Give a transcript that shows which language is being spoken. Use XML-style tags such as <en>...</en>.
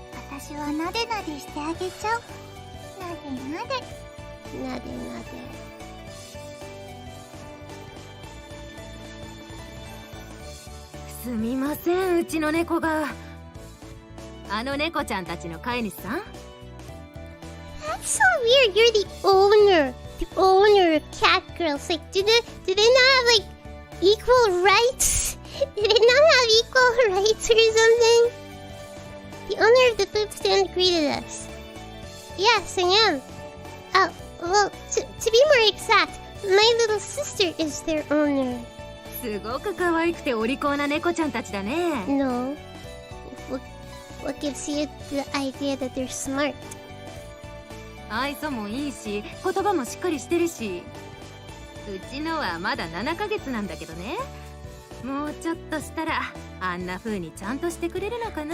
<ja>私はなでなでしてあげちゃう。なでなで。なでなで。すみません、うちの猫が。あの猫ちゃんたちの飼い主さん？</ja> <en>That's so weird. You're the owner of catgirls. Like, do they not have like equal rights? Do they not have equal rights or something? The owner of the food stand greeted us. Yes, I am. Well, to be more exact, my little sister is their owner.</en> <ja>すごく可愛くてお利口な猫ちゃんたちだね。</ja> <en>No. What gives you the idea that they're smart?</en> <ja>愛想もいいし言葉もしっかりしてるし、うちのはまだ7ヶ月なんだけどね。もうちょっとしたらあんな風にちゃんとしてくれるのかな。</ja>